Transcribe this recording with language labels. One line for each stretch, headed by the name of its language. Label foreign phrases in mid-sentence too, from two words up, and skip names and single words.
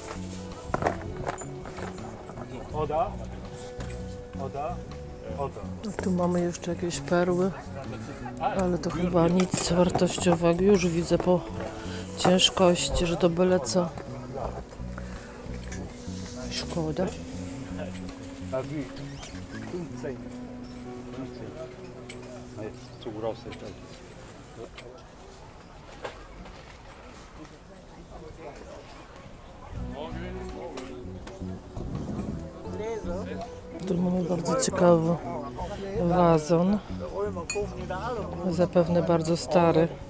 German: Oder? Oder? Oder?
Polish: Tu mamy jeszcze jakieś perły, ale to chyba nic wartościowego. Już widzę po ciężkości, że to byle co. Szkoda. A wie? 15. No jest
German: zu große das ist.
Polish: Tu mamy bardzo ciekawy wazon. Zapewne bardzo stary.